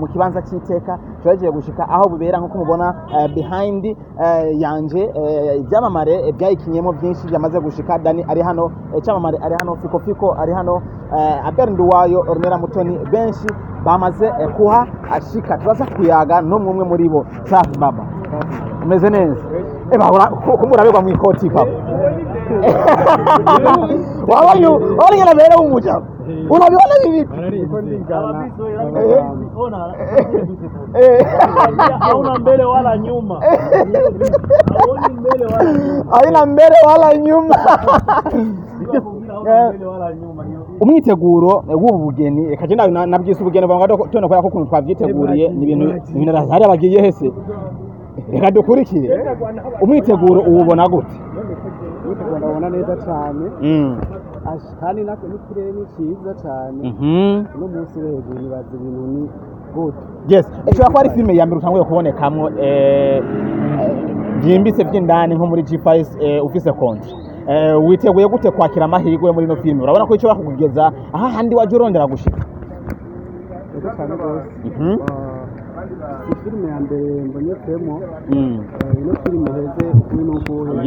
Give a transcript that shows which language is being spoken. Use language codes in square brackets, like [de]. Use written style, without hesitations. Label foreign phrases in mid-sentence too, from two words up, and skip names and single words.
[rn] kibanza cy'iteka turahejeje gushika aho bibera nkuko mubona behind yanje ibyamamare byayikinyemo byinshi byamaze gushika Dani ari hano cyamamare ari hano Fiko ari hano Albert Nduwayo Ornella Mutoni benshi bamaze kuha ashika turaza kuyaga no mwumwe muri bo safi baba umeze neza kumurabegwa mu ikoti papa wabonye na bere umuja [sw] unabiona hivi hauna mbele wala nyuma haina mbele wala nyuma [rn] umwiteguro w'ubu bugeni kaje nabwise ubugeni banga tone ko kuntu twavyiteguriye ni ibintu razari abagiye hese reka dukurikire umwiteguro ubona gute ndabona neza cyane kandi nako n'ikirere ni cyiza cyane no munsi hejuru nibaza ibintu ni good yes ishobora kuba ari filime ya mbere utanguye kubonekamwo byimbitse by'indani nko muri G5 ufise konti witeguye gute kwakira amahirwe muri no filime urabona ko icyo bakugeza aha handi waje urondera gushika ego cyane rwose filime ya mbere mbonyetsemo ino filime heze kuri n'uko